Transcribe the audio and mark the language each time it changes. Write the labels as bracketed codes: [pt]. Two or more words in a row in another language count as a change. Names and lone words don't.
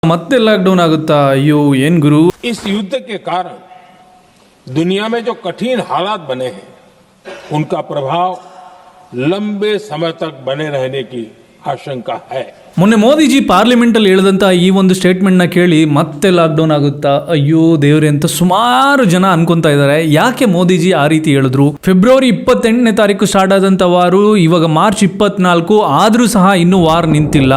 [kn] ಮತ್ತೆ ಲಾಕ್ಡೌन ಆಗುತ್ತಾ? ಅಯ್ಯೋ ಏನ್ ಗುರು. [hi] इस युद्ध के कारण दुनिया में जो कठिन हालात बने हैं उनका प्रभाव लंबे समय तक बने रहने की आशंका है. [kn] ಮೊನ್ನೆ ಮೋದಿಜಿ ಪಾರ್ಲಿಮೆಂಟ್ ಅಲ್ಲಿ ಹೇಳಿದಂತ ಈ ಒಂದು ಸ್ಟೇಟ್ಮೆಂಟ್ ನ ಕೇಳಿ ಮತ್ತೆ ಲಾಕ್ಡೌನ್ ಆಗುತ್ತಾ, ಅಯ್ಯೋ ದೇವ್ರೆ ಅಂತ ಸುಮಾರು ಜನ ಅನ್ಕೊಂತಾ ಇದ್ದಾರೆ. ಯಾಕೆ ಮೋದಿಜಿ ಆ ರೀತಿ ಹೇಳಿದ್ರು? ಫೆಬ್ರವರಿ 28ನೇ ತಾರೀಕು ಸ್ಟಾರ್ಟ್ ಆದಂತ ವಾರು ಇವಾಗ ಮಾರ್ಚ್ 24 ಆದ್ರೂ ಸಹ ಇನ್ನೂ ವಾರ್ ನಿಂತಿಲ್ಲ.